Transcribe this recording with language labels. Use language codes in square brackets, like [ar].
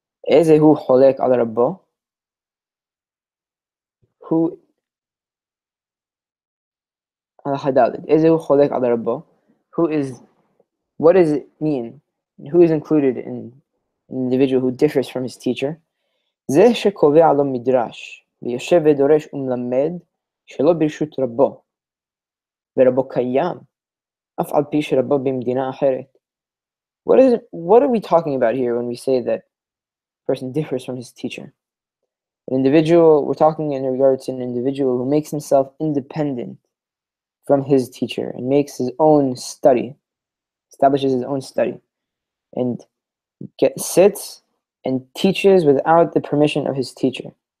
[he] Ezehu cholek al Rabbo, who Ezehu cholek al Rabbo, [en] what does it mean? Who is included in an individual who differs from his teacher? [he] זה שקובע לו מדרש ויושב ודורש ומלמד שלא ברשות רבו ורבו קיים אף על פי שרבו במדינה אחרת. [en] What are we talking about here when we say that a person differs from his teacher? We're talking in regards to an individual who makes himself independent from his teacher and makes his own study, establishes his own study, and sits and teaches without the permission of his teacher.